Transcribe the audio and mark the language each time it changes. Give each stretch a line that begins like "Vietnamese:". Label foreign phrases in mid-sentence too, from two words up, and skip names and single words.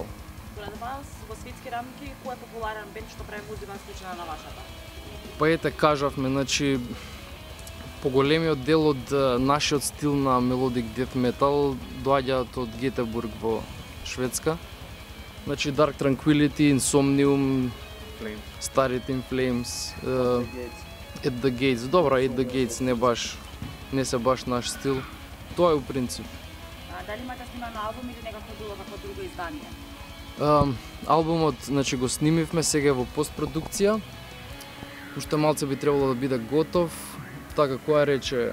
Macedonian: Според вас, во светски рамки, кој е популарен бенд што прави музика слична на вашата? Па ете, кажавме, значи, поголемиот дел од нашиот стил на
English: Melodic Death Metal
Macedonian: доаѓаат од Гетебург во Шведска. Значи Dark Tranquillity, Insomnium, старите In Flames, At the Gates. Добро, At the Gates не се баш наш стил. Тоа е у принцип. Дали имате сниман албум или некако било како друго издание? Албумот, значи, го снимивме сега во постпродукција. Уште малце би требало да биде готов. Така, која рече?